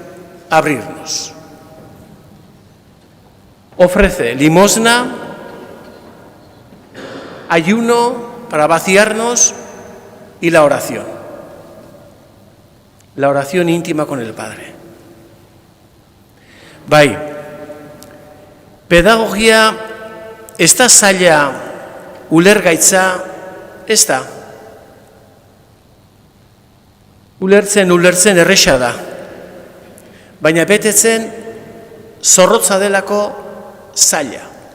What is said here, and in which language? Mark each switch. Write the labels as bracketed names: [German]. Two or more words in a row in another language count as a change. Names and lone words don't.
[Spanish] Ofrece limosna, ayuno para vaciarnos y la oración íntima con el Padre. [Basque] Bai, pedagogia ez da zaila ulergaitza, ez da. Ulertzen erresa da. Baina betetzen zorrotza delako zaila.